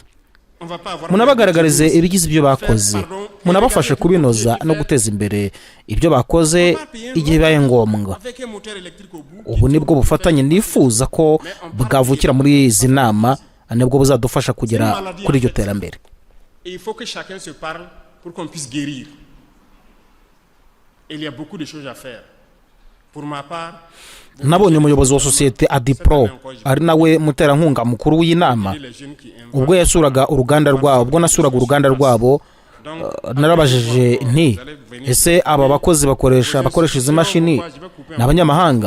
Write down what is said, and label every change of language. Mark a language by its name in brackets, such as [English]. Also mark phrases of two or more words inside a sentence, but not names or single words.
[Kinyarwanda] Munabagaragarize ibigize ibyo bakoze, munabafashe kubinoza no guteza imbere ibyo bakoze igihe bibaye ngombwa. Ubu nibwo bufatanye nifuza ko bwavukira muri izi nama, nibwo buzadufasha kugera kuri iryo terambere. [French] Il faut que chacun se parle pour qu'on puisse guérir. Il y a beaucoup de choses à faire. Pour ma part, [Kinyarwanda] nabonye umuyobozi wa sosiyete Adipro ari nawe muterankunga mukuru w'inama. Ubwo yasuraga uruganda rwabo, narabajije nti ese aba bakozi bakoresha izi mashini n'abanyamahanga?